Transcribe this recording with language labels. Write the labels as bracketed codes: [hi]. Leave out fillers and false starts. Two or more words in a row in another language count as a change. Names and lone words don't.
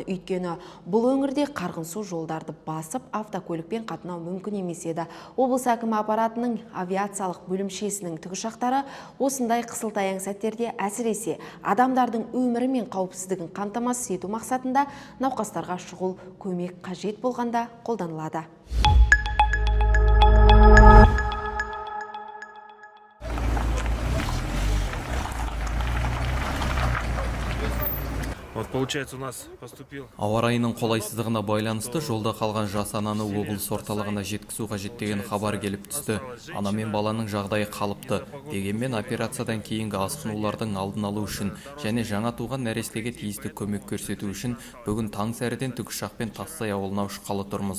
[kk] Өйткені бұл өңірде қарғын су жолдарды басып, автокөлікпен қатынау мүмкін емес еді. Облыс әкімі аппаратының авиациялық бөлімшесінің тікұшақтары осындай қысылтаяң сәттерде әсіресе адамдардың өмірі мен қауіпсіздігін қамтамасыз ету мақсатында науқастарға шұғыл көмек қажет болғанда қолданылады. [ru] Получается, у нас поступил. [kk] Ауа райының қолайсыздығына байланысты жолда қалған жас ананы облыс орталығына жеткізу қажет деген хабар келіп түсті. Ана мен баланың жағдайы қалыпты. Дегенмен операциядан кейінгі асқынулардың алдын алу үшін және жаңа туған нәрестеге тиісті көмек көрсету үшін бүгін таң сәріден тікұшақпен Тассай ауылына ұшқалы тұрмыз.